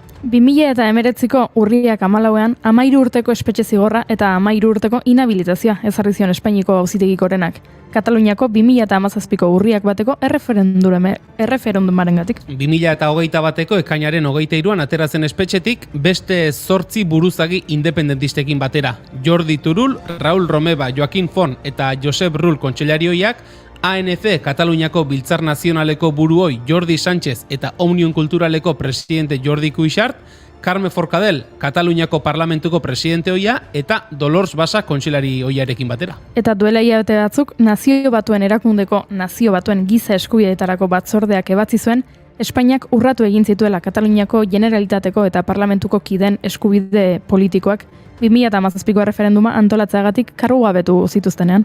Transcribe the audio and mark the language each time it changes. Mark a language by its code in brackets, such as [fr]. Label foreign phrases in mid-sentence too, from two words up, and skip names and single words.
[eu] 2019ko urriak 14ean 13 urteko espetxe zigorra eta 13 urteko inhabilitazioa ezarri zion Espainiako Auzitegi Gorenak. Kataluniako 2017ko urriak bateko erreferendumarengatik. 2021ko ekainaren 23an ateratzen espetxetik beste 8 buruzagi independentistekin batera. Jordi Turull, Raúl Romeva, Joaquín Font eta Josep Rull kontseillarioiak, ANC Kataluniako Biltzar Nazionaleko buruoi Jordi Sánchez eta Omnium Kulturaleko presidente Jordi Cuixart, Carme Forcadell Kataluniako Parlamentuko presidente oia eta Dolors Basa kontseilari oiarekin batera. Eta duela hilabete batzuk, Nazio Batuen erakundeko Nazio Batuen giza eskubideetarako batzordeak ebatzi zuen, Espainiak urratu egin zituela Kataluniako Generalitateko eta Parlamentuko kideen eskubide politikoak 2017ko referenduma antolatzeagatik kargugabetu zituztenean.